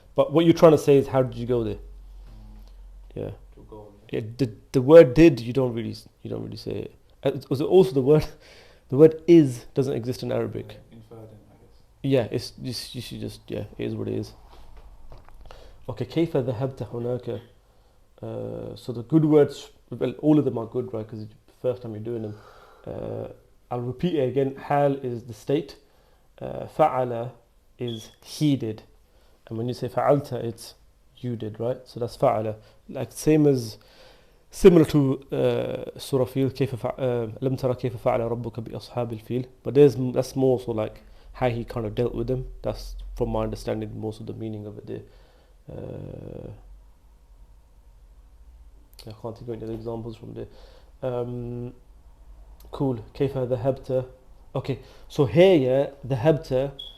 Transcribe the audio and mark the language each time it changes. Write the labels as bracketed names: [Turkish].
[English] But what you're trying to say is, how did you go there? Yeah. To go. Yeah. The word did, you don't really say it. Was it also the word is doesn't exist in Arabic. Inferred in, I guess. Yeah, it's just, you should just, yeah, it is what it is. [Arabic] Okay, كيف ذهبت هناك? [English] So the good words, well, all of them are good, right? Because it's the first time you're doing them. I'll repeat it again. Hal is the state. Fa'ala is he did. And when you say fa'alta, it's you did, right? So that's fa'ala. Like similar to Surah Fil, [Arabic] لم ترى كيف فعل ربك بأصحاب الفيل. [English] But that's more so like how he kind of dealt with them. That's from my understanding most of the meaning of it there. I can't think of any other examples from there. [Arabic] Cool. كيف ذهبت? [English] Okay, so here, yeah, ذهبت.